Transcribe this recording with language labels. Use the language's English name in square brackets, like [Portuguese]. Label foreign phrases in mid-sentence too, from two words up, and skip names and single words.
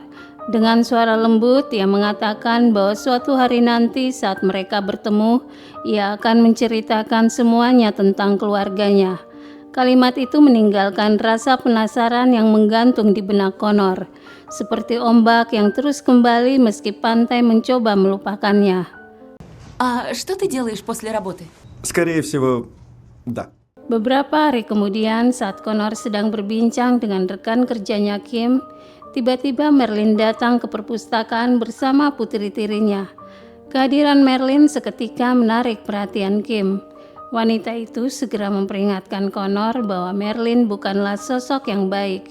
[Indonesian] Dengan suara lembut, ia mengatakan bahwa suatu hari nanti saat mereka bertemu, ia akan menceritakan semuanya tentang keluarganya. Kalimat itu meninggalkan rasa penasaran yang menggantung di benak Connor, seperti ombak yang terus kembali meski pantai mencoba melupakannya. [Russian] А что ты делаешь после работы? Скорее всего, да. [Indonesian] Beberapa hari kemudian, saat Connor sedang berbincang dengan rekan kerjanya Kim, tiba-tiba Merlin datang ke perpustakaan bersama putri tirinya. Kehadiran Merlin seketika menarik perhatian Kim. Wanita itu segera memperingatkan Connor bahwa Merlin bukanlah sosok yang baik.